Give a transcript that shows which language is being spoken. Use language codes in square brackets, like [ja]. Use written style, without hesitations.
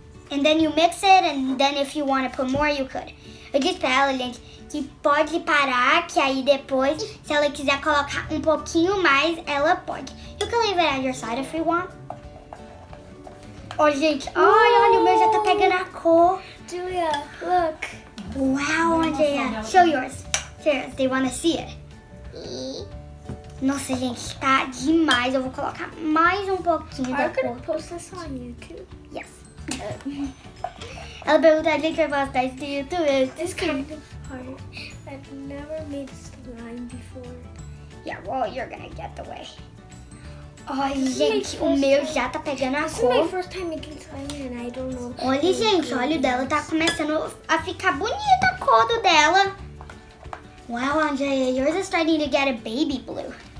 [en] And then you mix it, and then if you want to put more, you could. [pt] Eu disse pra ela, gente, que pode parar, que aí depois, se ela quiser colocar um pouquinho mais, ela pode. [en] You can leave it at your side if you want. [pt] Ó, gente, olha, o meu já tá pegando a cor. [en] Julia, look. Wow, Andreia. Show yours. They want to see it. [pt] Nossa, gente, tá demais. Eu vou colocar mais um pouquinho da [en] I'm gonna [pt] cor. [en] post this on YouTube. Yes. [pt] Ela perguntou, a gente vai postar isso no YouTube. [en] This kind of hard. I've never made slime before. Yeah, well, you're gonna get the way. [pt] Ai, gente, o meu já tá pegando a [en] This is my [pt] cor. [en] first time making slime and I don't know. [pt] Olha, gente, olha o dela. Tá começando a ficar bonita a cor do dela. [en] Wow, Andreia, yours is starting to get a baby blue.